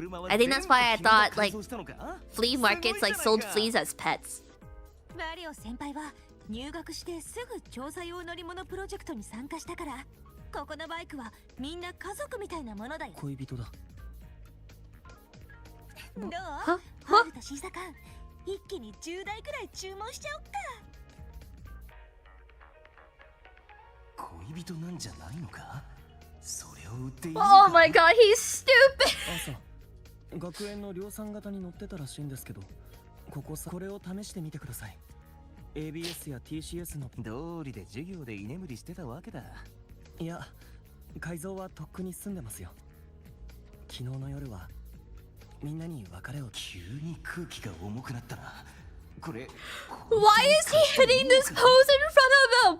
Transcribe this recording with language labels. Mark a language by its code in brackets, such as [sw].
[en] I think that's why I thought like flea markets like sold fleas as pets. [ja] マリオ先輩は入学してすぐ調査用乗り物プロジェクトに参加したから、ここのバイクはみんな家族みたいなものだよ。恋人だ。どう？ハールとシーサカン、一気に10台くらい注文しちゃおっか。恋人なんじゃないのか？それを売っていいのか？ [en] Oh my god, he's stupid! [ja] 朝、学園の量産型に乗ってたらしいんですけど、これを試してみてください。 ABS や TCS の道理で授業で居眠りしてたわけだ。いや、改造はとっくに済んでますよ。昨日の夜はみんなに別れを。急に空気が重くなったな。これ。 [en] Why is he hitting this pose in front of him?